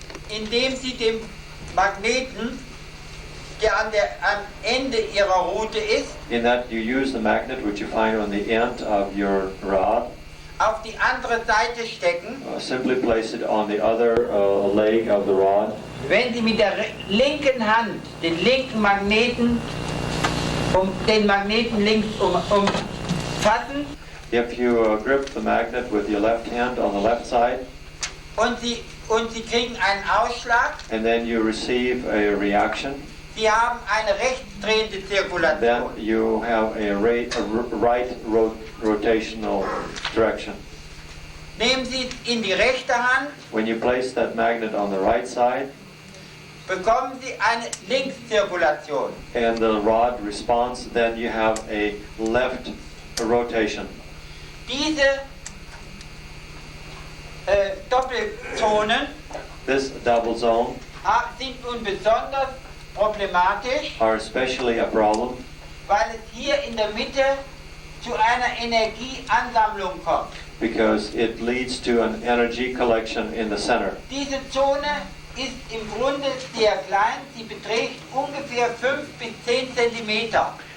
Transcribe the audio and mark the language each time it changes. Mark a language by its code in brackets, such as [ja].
[de] indem Sie dem Magneten, der am Ende Ihrer Route ist, [en] in that you use the magnet which you find on the end of your rod. [de] auf die andere Seite stecken. [en] Simply place it on the other leg of the rod. [de] Wenn Sie mit der linken Hand den linken Magneten, den Magneten links umfassen [en] If you grip the magnet with your left hand on the left side, [de] und Sie kriegen einen Ausschlag, [en] and then you receive a reaction, [de] Sie haben eine rechtsdrehende Zirkulation. [en] then you have a right rotational direction. [de] Nehmen Sie es in die rechte Hand, [en] When you place that magnet on the right side, [de] bekommen Sie eine Linkszirkulation. [en] and the rod responds, then you have a left rotation. [de] Diese Doppelzonen [en] This double zone [de] sind nun besonders problematisch, [en] are especially a problem [de] weil es hier in der Mitte zu einer Energieansammlung kommt. [en] because it leads to an energy collection in the center. [de] Diese Zone ist im Grunde sehr klein, sie beträgt ungefähr 5 bis 10 Zentimeter.